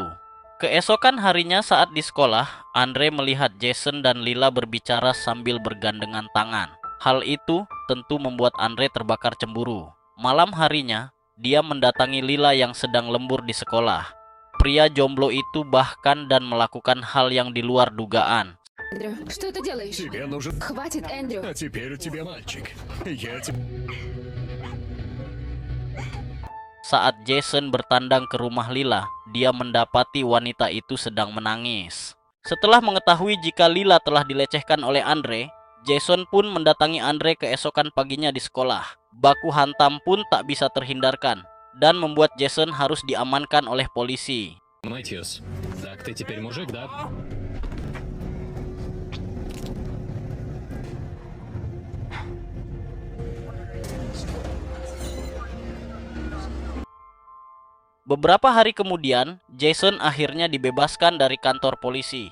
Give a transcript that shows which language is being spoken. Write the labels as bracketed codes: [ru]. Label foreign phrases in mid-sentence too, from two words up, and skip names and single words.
[id] Keesokan harinya saat di sekolah, Andre melihat Jason dan Lila berbicara sambil bergandengan tangan. Hal itu tentu membuat Andre terbakar cemburu. Malam harinya, dia mendatangi Lila yang sedang lembur di sekolah. Pria jomblo itu bahkan dan melakukan hal yang di luar dugaan. [ru] Эндрю, что ты делаешь? Тебе нужен... Хватит, Эндрю. А теперь у тебя мальчик. Я тебе... [id] Saat Jason bertandang ke rumah Lila, dia mendapati wanita itu sedang menangis. Setelah mengetahui jika Lila telah dilecehkan oleh Andre, Jason pun mendatangi Andre keesokan paginya di sekolah. Baku hantam pun tak bisa terhindarkan dan membuat Jason harus diamankan oleh polisi. [ru] Матиас, так ты теперь мужик, да? [id] Beberapa hari kemudian, Jason akhirnya dibebaskan dari kantor polisi.